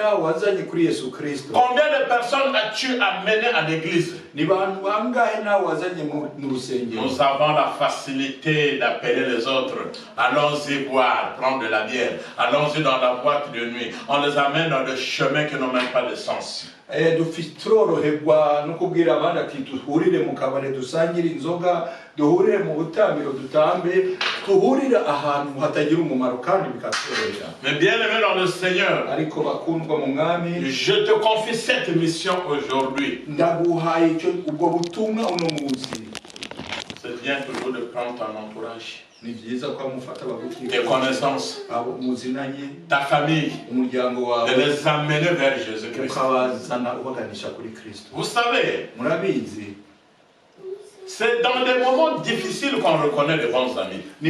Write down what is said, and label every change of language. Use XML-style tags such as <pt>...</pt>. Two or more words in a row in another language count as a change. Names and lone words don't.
<fr>Combien de personnes as-tu amené à l'église? Nous avons la facilité d'appeler les autres. Allons-y boire, prendre de la bière. Allons-y dans la boîte de nuit. On les amène dans des chemins qui n'ont même pas de sens.</fr> <rw>Dufitoroherwa no kubwira abandi ati duhurire mu kabare dusangire inzoga, duhurire mu butamiro dutambe, duhurire ahantu hatagira umumaro kandi bikatworohera.</rw> <fr>Mais bien aimé dans le Seigneur,</fr> <rw>ariko bakundwa mu mwami,</rw> <fr>je te confie cette mission aujourd'hui.</fr> <rw>Ndaguhaye icyo ubwo butumwa uno munsi.</rw> <fr>C'est bien toujours de prendre ton entourage, tes tes connaissances, ta famille, de les amener vers Jésus-Christ. Vous savez, c'est dans des moments difficiles qu'on reconnaît les bons amis.</fr>